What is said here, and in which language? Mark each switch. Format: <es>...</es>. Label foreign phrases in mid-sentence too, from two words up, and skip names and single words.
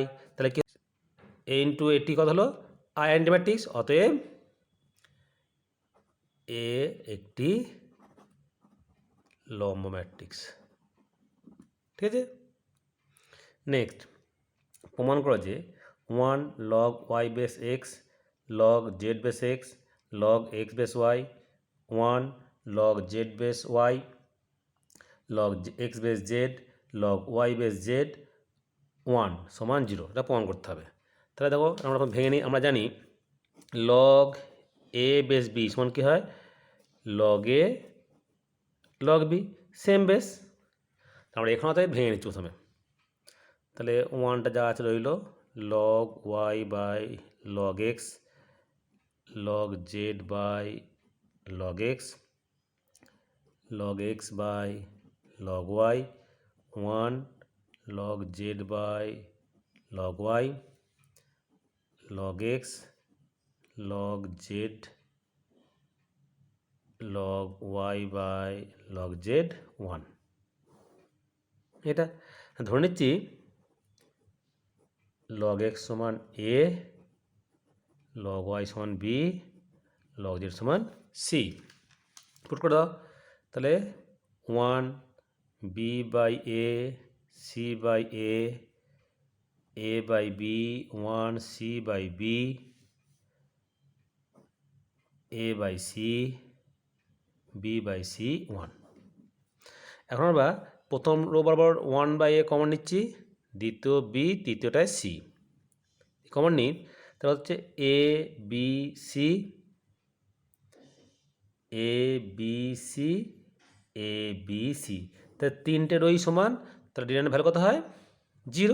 <bn>তাহলে কি</bn> <en>A into AT</en> <bn>কত হলো</bn> <en>I and matrix,</en> <bn>অতএব এ একটি লম্ব ম্যাট্রিক্স। ঠিক আছে, নেক্সট প্রমাণ করা যে</bn> <en>1 log y base x log z base x log x base y 1 log z base y log x base z log y base z 1</en> <bn>সমান 0, এটা প্রমাণ করতে হবে। তাহলে দেখো আমরা ভেঙে নিই। আমরা জানি</bn> <en>log a base b</en> <bn>সমান কী হয়,</bn> <en>log a log b, same base.</en> <bn>আমরা এখানে তাই ভেঙে নিচ্ছি প্রথমে। তাহলে 1টা যা আছে রইল</bn> <en>log y by log x log z by log x log x by log y 1 log z by log y log x log z log y by log z 1।</en> <bn>এটা ধরে নিচ্ছি</bn> <en>log x সমান a log y সমান b log z সমান c।</en> <bn>পুট করে দাও।</bn> <en>তাহলে 1 b by a c by a by b 1 c by b a by c b by c 1.</en> <bn>এখন আমরা প্রথম রো বরাবর</bn> <en>1 by a</en> <bn>কমন নিচ্ছি, দ্বিতীয় বি, তৃতীয়টায় সি কমন নিই। তাহলে হচ্ছে</bn> <en>a b c a b c a b c,</en> <bn>তাহলে তিনটে রোই সমান, তাহলে</bn> <en>determinant value</en> <bn>কত হয় 0।</bn>